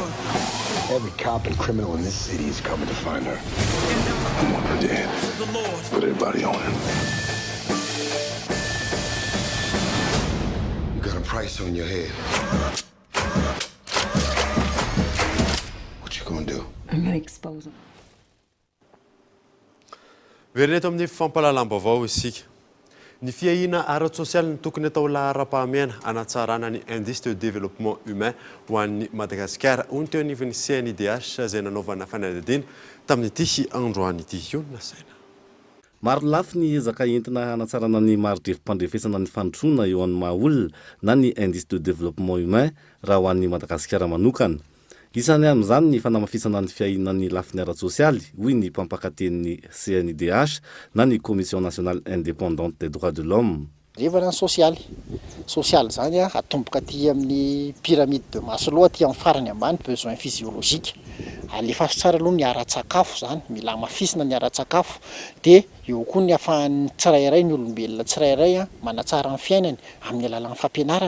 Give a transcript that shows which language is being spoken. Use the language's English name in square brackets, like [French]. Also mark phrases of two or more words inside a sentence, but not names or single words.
[English] Every cop and criminal in this city is coming to find her. I want her dead. The Lord. Put everybody on her. You got a price on your head. What you gonna do? I'm gonna expose him. [Malagasy] Vereto amin'ny fampalalam-baovao isika. Ny fiahina ara-tsosialy ny tokony atao lahara-pahamehana anatsarana ny [French] indice de développement humain [Malagasy] ho an'ny Madagasikara hoy ny teo anivon'ny CNIDH izay nanaovana fanadihadiana tamin'ity androany ity io nasaina. Maro lafy ny ezaka entina hanatsarana ny maro-drefim-pandrefesana ny fandrosoana eo amin'ny maha-olona na ny [French] indice de développement humain [Malagasy] raha ho an'ny Madagasikara manokana. Isany amin'izany ny fanamafisana ny fiahina ny lafiny ara-tsosialy hoy ny mpampakaten'ny CNIDH na ny Commission nationale indépendante des droits de l'homme. Revana sosialy zany atomboka aty amin'ny [French] pyramide de Maslow [Malagasy] aty amin'ny farany ambany [French] besoin physiologique. [Malagasy] Alefa tsara aloha ny ara-tsakafo zany, mila mafisina ny ara-tsakafo dia eo koa ny ahafahan'ny tsirairay ny olombelona tsirairay manatsara ny fiainany amin'ny alalan'ny fampianarana.